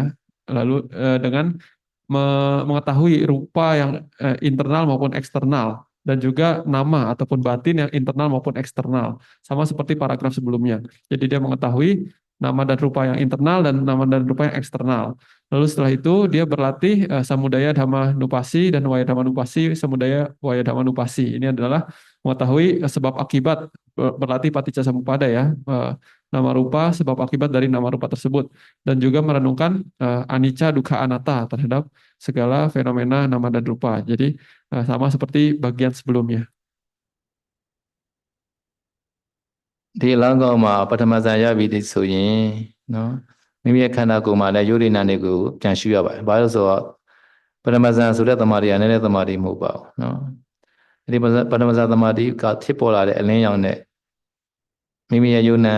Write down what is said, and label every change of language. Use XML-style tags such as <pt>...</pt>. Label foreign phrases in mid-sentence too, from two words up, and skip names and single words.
<id>Lalu dengan mengetahui rupa yang internal maupun eksternal dan juga nama ataupun batin yang internal maupun eksternal, sama seperti paragraf sebelumnya. Jadi dia mengetahui nama dan rupa yang internal dan nama dan rupa yang eksternal. Lalu setelah itu dia berlatih</id> <pi>samudaya dhamma nupasi</pi> <id>dan</id> <pi>waya dhamma nupasi, samudaya waya dhamma nupasi.</pi> <id>Ini adalah mengetahui sebab akibat, berlatih</id> <pi>paticca samuppada</pi> <id>ya, nama rupa sebab akibat dari nama rupa tersebut, dan juga merenungkan</id> <pi>anicca dukkha anatta</pi> <id>terhadap segala fenomena nama dan rupa. Jadi sama seperti bagian sebelumnya.</id> <my>ဒီလမ်းကောင်းမှာပထမဇန်ရပြီဒီဆိုရင်နော်မိမိရဲ့ခန္ဓာကိုယ်မှာလည်းယုဒိနာတွေကိုပြန်ရှုရပါတယ်။ဘာလို့ဆိုတော့ပထမဇန်ဆိုတဲ့သမာဓိကလည်းသမာဓိမဟုတ်ပါဘူးနော်။ဒီပထမဇန်သမာဓိကဖြစ်ပေါ်လာတဲ့အလင်းရောင်နဲ့မိမိရဲ့ယုံနာ</my>